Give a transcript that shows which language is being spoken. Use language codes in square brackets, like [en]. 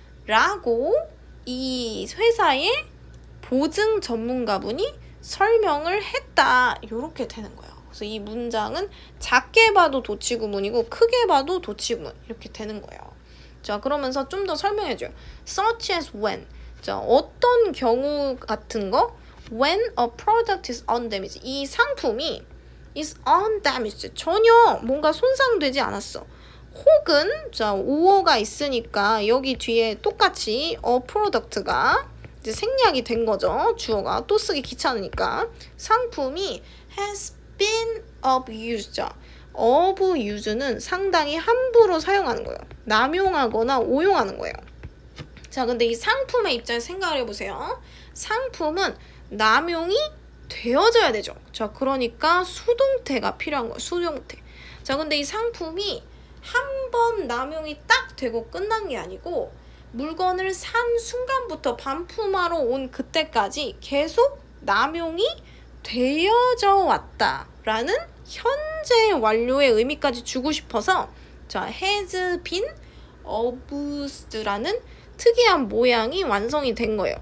[ko] 라고 이 회사의 보증 전문가분이 설명을 했다. 이렇게 되는 거예요. 그래서 이 문장은 작게 봐도 도치구문이고 크게 봐도 도치구문 이렇게 되는 거예요. 자, 그러면서 좀 더 설명해줘요. [en] Such as when. [ko] 자, 어떤 경우 같은 거? [en] When a product is undamaged. [ko] 이 상품이 [en] is undamaged. [ko] 전혀 뭔가 손상되지 않았어. 혹은 자, 오어가 있으니까 여기 뒤에 똑같이 a product가 이제 생략이 된 거죠. 주어가 또 쓰기 귀찮으니까. 상품이 [en] has been abused. [ko] 자, abuse는 상당히 함부로 사용하는 거예요. 남용하거나 오용하는 거예요. 자, 근데 이 상품의 입장에서 생각을 해보세요. 상품은 남용이 되어져야 되죠. 자, 그러니까 수동태가 필요한 거예요. 수동태. 자, 근데 이 상품이 한 번 남용이 딱 되고 끝난 게 아니고 물건을 산 순간부터 반품하러 온 그때까지 계속 남용이 되어져 왔다라는 현재 완료의 의미까지 주고 싶어서 자, [en] has been abused [ko] 라는 특이한 모양이 완성이 된 거예요.